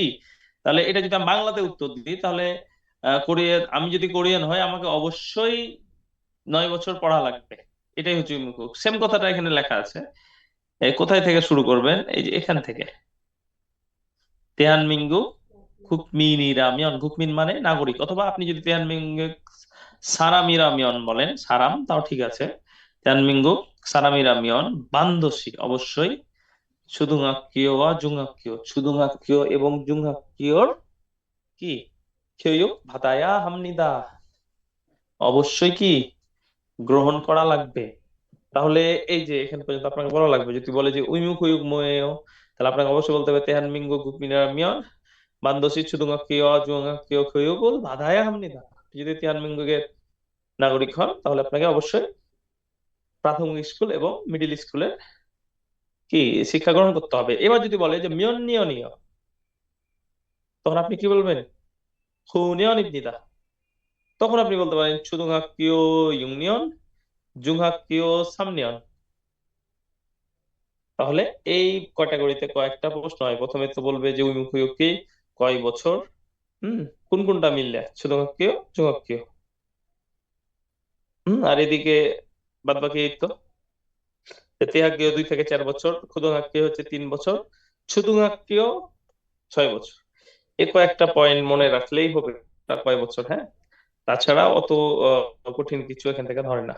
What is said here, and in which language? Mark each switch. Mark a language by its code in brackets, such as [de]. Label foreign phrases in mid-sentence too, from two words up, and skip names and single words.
[bn] তাহলে এটা যদি আমি বাংলাতে উত্তর দিই, তাহলে কোরিয়ান, আমি যদি কোরিয়ান হয় আমাকে অবশ্যই 9 বছর পড়া লাগবে। এটাই হচ্ছে উইমুখিয়ক। সেম কথাটা এখানে লেখা আছে। এই কোথায় থেকে শুরু করবেন, এই যে এখান থেকে। [ko] 대한민국 국민이라면, [bn] 국민 মানে নাগরিক, অথবা আপনি যদি [ko] 대한민국 사람이라면 [bn] বলেন, সারাম, তাও ঠিক আছে। [ko] 대한민국 사람이라면 반드시, অবশ্যই, 초등학교와 중학교, 초등학교 এবং 중학교র কি 교육 받아야 합니다, [bn] অবশ্যই কি গ্রহণ করা লাগবে। তাহলে এই যে এখান পর্যন্ত আপনাকে বলা লাগবে। যদি বলে যে [ko] 의무 의무교육 뭐예요, [bn] তাহলে আপনাকে অবশ্যই বলতে হবে [ko] 대한민국 국민이라면 반드시 초등학교와 중학교 교육을 받아야 합니다. [bn] যদি তেহানমিঙ্গুকে নাগরিক হন তাহলে আপনাকে অবশ্যই প্রাথমিক স্কুল এবং মিডিল স্কুলের কি শিক্ষা গ্রহণ করতে হবে। এবার যদি বলে যে মিয়ন্নিয়নীয়, তখন আপনি কি বলবেন, হুনিয়নিব니다। তখন আপনি বলতে পারেন [ko] 초등학교 6년, 중학교 3년। [bn] তাহলে এই ক্যাটাগরিতে কয়েকটা প্রশ্ন হয়। প্রথমে তো বলবে যে উইমুখীয়কে কয় বছর, হুম, কোন কোনটা মিললে, [ko] 초등학교, 중학교, [bn] আর এদিকে বাদ বাকি এই তো, 대학교 2 থেকে 4 বছর, 고등학교 হচ্ছে 3 বছর, 초등학교 6 বছর। এই কয়েকটা পয়েন্ট মনে রাখলেই হবে তার কয় বছর, হ্যাঁ। তাছাড়া অত কঠিন কিছু এখান থেকে ধরে না।